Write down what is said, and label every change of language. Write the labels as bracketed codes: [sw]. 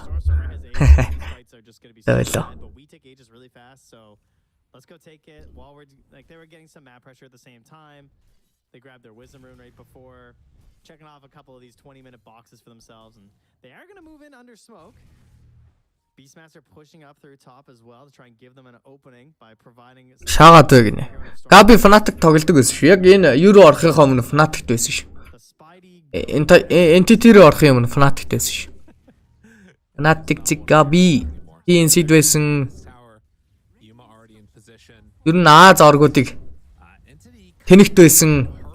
[en] Stormstormer has Aegis. These fights are just going to be so bad, but we take Aegis really fast, so let's go take it while we're like they were getting some map pressure at the same time. They grabbed their wisdom rune right before, checking off a couple of these 20-minute boxes for themselves, and they are going to move in under smoke. Beastmaster pushing up through top as well to try and give them an opening by providing. [mn] Шаагаад вэ гинэ. Gabi Fnatic тоглодог байсан шүү. Яг энэ Euro орохын өмнө Fnatic байсан шүү. Entity руу орохын өмнө Fnatic байсан шүү. Fnatic зиг Gabi TNC байсан. Ер нь Аз оргуудыг тэнэгт байсан.